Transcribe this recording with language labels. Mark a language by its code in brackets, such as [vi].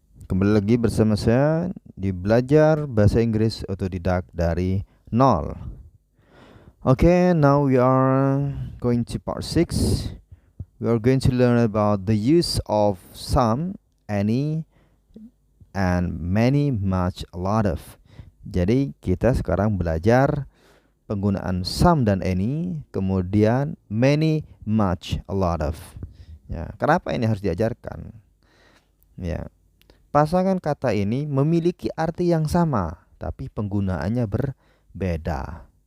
[id] Kembali lagi bersama saya di belajar bahasa Inggris otodidak dari nol. [en] Oke, now we are going to part 6. We are going to learn about the use of some, any, and many, much, a lot of. [id] Jadi kita sekarang belajar penggunaan some dan any, kemudian many, much, a lot of. Ya, kenapa ini harus diajarkan? Ya, pasangan kata ini memiliki arti yang sama, tapi penggunaannya berbeda.